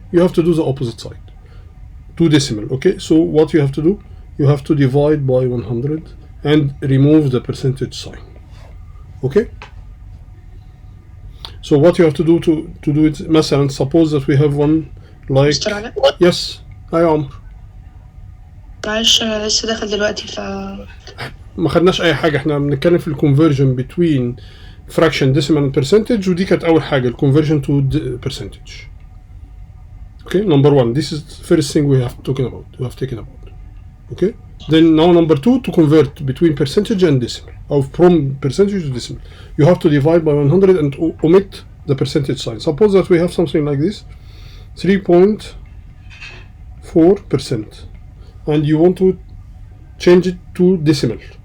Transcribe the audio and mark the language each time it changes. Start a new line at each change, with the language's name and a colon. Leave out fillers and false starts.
English: You have to do the opposite side. To decimal. Okay? So what you have to do? You have to divide by 100 and remove the percentage sign. Okay? So what you have to do to do it, مثلا suppose that we have one like
Arabic: مستر علاء؟ yes. أيوة عمر. معلش أنا لسه داخل دلوقتي ما خدناش أي حاجة، احنا بنتكلم في ال
English: conversion between fraction, decimal and percentage،
Arabic: ودي كانت أول حاجة
English: conversion to percentage. Okay, number one, this is the first thing we have taken about. Okay, then now number two, to convert between percentage and decimal, or from percentage to decimal, you have to divide by 100 and omit the percentage sign. Suppose that we have something like this, 3.4%, and you want to change it to decimal.